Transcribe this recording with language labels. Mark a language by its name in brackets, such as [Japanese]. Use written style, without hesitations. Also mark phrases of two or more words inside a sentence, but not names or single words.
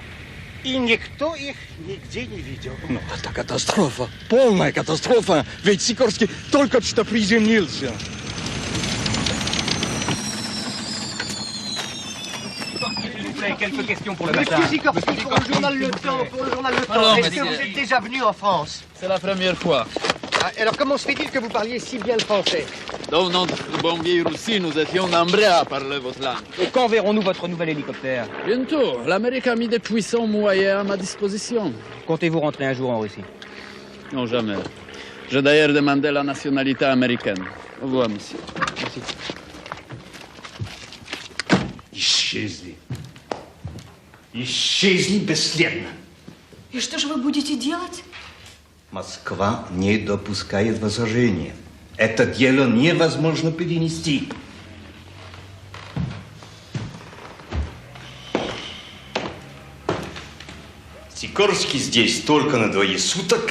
[Russian] И никто их нигде не видел. Ну, это катастрофа. Полная катастрофа. Ведь Сикорский только что приземлился. [French] Quelques questions pour le matin. Monsieur Sikorsky, pour le journal Le Temps. Est-ce que vous êtes déjà venu en France? C'est la première fois. Ah, alors comment se fait-il que vous parliez si bien le français? Dans notre bonne vieille Russie, nous étions nombreux à parler votre langue. Et quand verrons-nous votre nouvel hélicoptère? Bientôt. L'Amérique a mis des puissants moyens à ma disposition. Comptez-vous rentrer un jour en Russie? Non, jamais. J'ai d'ailleurs demandé la nationalité américaine. Au revoir, monsieur. Merci. [Russian] Исчезли. Исчезли бесследно. И что же вы будете делать? Москва не допускает возражения. Это дело невозможно перенести. Сикорский здесь только на 2 суток.